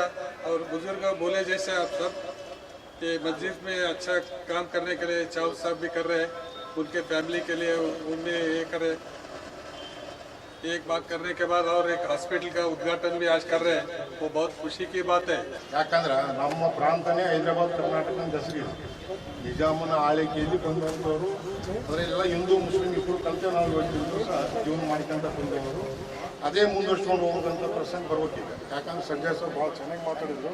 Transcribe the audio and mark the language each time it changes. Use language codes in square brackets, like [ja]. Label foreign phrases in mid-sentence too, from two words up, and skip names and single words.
[hi] और बुजुर्ग बोले जैसे आप सब ये मस्जिद में अच्छा काम करने के लिए चाउ साहब भी कर रहे हैं, उनके फैमिली के लिए उनमें ये करे. एक बात करने के बाद और एक हॉस्पिटल का उद्घाटन भी आज कर रहे हैं, वो बहुत खुशी की बात है. [kn] ಯಾಕಂದ್ರೆ ನಮ್ಮ ಪ್ರಾಂತನೇ ಹೈದರಾಬಾದ್ ಕರ್ನಾಟಕದ ಹೆಸರು. ನಿಜಾಮನ ಆಳ್ವಿಕೆಯಲ್ಲಿ ಬಂದಂಥವರು ಅದರೆಲ್ಲ ಹಿಂದೂ ಮುಸ್ಲಿಂ ಇಬ್ಬರು ಕಲಿತೆ ನಾವು ಇವತ್ತಿಗೂ ಸಹ ಜೀವನ ಮಾಡ್ಕೊಂತ ಬಂದವರು. ಅದೇ ಮುಂದುವರ್ಸ್ಕೊಂಡು ಹೋಗೋದಂಥ ಪ್ರಸಂಗ ಬರ್ಬೇಕಿದೆ. ಯಾಕಂದ್ರೆ ಸಂಜಯ್ ಸಾಬ್ ಭಾಳ ಚೆನ್ನಾಗಿ ಮಾತಾಡಿದ್ರು.